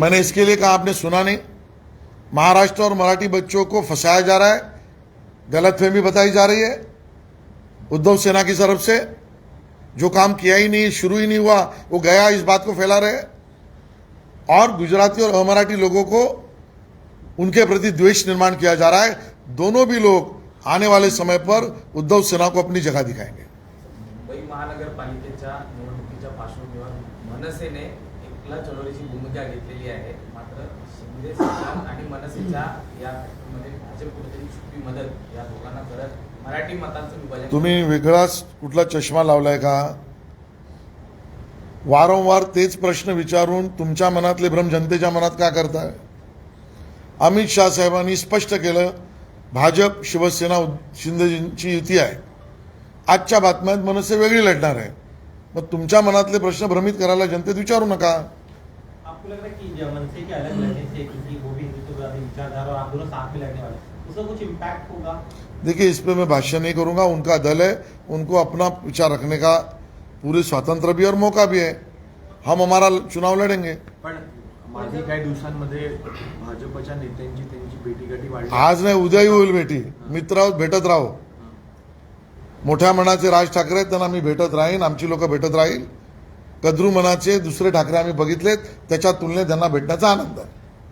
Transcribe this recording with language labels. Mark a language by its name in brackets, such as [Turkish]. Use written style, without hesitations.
[Hindi] मैंने इसके लिए कहा, आपने सुना नहीं? महाराष्ट्र और मराठी बच्चों को फंसाया जा रहा है, गलतफहमी बताई जा रही है उद्धव सेना की तरफ से। जो काम किया ही नहीं, शुरू ही नहीं हुआ, वो गया, इस बात को फैला रहे हैं। और गुजराती और अमराठी लोगों को उनके प्रति द्वेष निर्माण किया जा रहा है। दोनों भी लोग आने वाले समय पर उद्धव सेना को अपनी जगह दिखाएंगे। [Marathi] मुंबई महानगरपालिकेच्या निवडणुकीच्या पार्श्वभूमीवर मनसेने एकला चळवळीची भूमिका घेतलेली आहे, मात्र शिंदे सरकार आणि मनसेच्या यामध्ये भाजप कुठेतरी छुपी मदत या दोघांना करत मराठी मतांचं विभाजन. तुम्ही वेगळाच कुठला चष्मा लावलाय का? वारंवार तेच प्रश्न विचारून तुमच्या मनातले भ्रम जनतेच्या मनात का करताय? अमित शाह साहेबांनी स्पष्ट केलं, भाजप, शिवसेना, शिंदेजींची युती आहे। आजच्या बातम्यात मनसे वेगळी लढणार आहे। मग तुमच्या मनातले प्रश्न भ्रमित करायला जनतेत विचारू नका। [Hindi] आपको लग रहा है कि मनसे के अलग लड़ने से, क्योंकि वो भी हिंदुत्ववादी विचारधारा और आप दोनों साथ में लड़ने वाले, उसका कुछ इम्पैक्ट होगा? देखिए, इस पे मैं भाष्य नहीं करूंगा। उनका दल है, उनको अपना विचार रखने का पूरे स्वातंत्र्य भी और मौका भी है। हम हमारा चुनाव लड़ेंगे। [Marathi] पण मागील काही दिवसांमध्ये भाजपच्या नेत्यांची त्यांची भेटीगाठी वाढली। आज नाही, उद्याही होईल भेटी। मित्र आहोत, भेटत राहू। मोठ्या मनाचे राज ठाकरे आहेत, त्यांना मी भेटत राहीन, आमची लोक भेटत राहील। कद्रू मनाचे दुसरे ठाकरे आम्ही बघितलेत, त्याच्या तुलनेत त्यांना भेटण्याचा आनंद आहे।